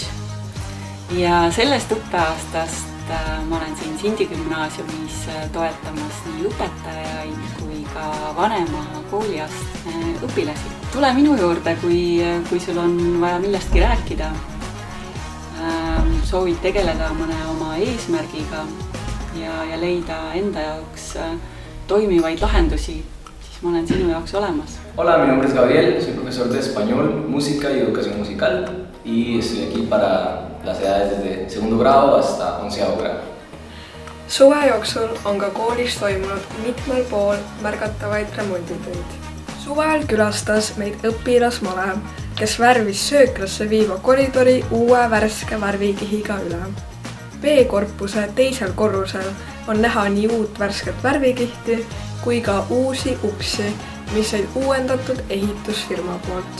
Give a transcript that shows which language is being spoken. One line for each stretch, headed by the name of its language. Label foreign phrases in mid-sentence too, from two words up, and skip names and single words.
Estonian: Ja sellest õppeaastast ma olen siin Sindi gümnaasiumis toetamas nii õpetajaid kui ka vanema kooliastme õpilasi. Tule minu juurde, kui sul on vaja millestki rääkida, soovid tegeleda mõne oma eesmärgiga ja leida enda jaoks toimivaid lahendusi, siis ma olen sinu jaoks olemas.
Spanish: Hola, mi nombre es Gabriel, soy profesor de español, música y educación musical y estoy aquí para las edades desde segundo grado hasta 11º grado.
Estonian: Suve jooksul on ka koolis toimunud mitmel pool märgatavaid remonditöid. Suvel külastas meid õpilasmalem, kes värvis sööklasse viiva koridori uue värske värvikihiga üle. B-korpuse teisel korrusel on näha nii uut värsket värvikihti kui ka uusi uksi, mis olid uuendatud ehitusfirma poolt.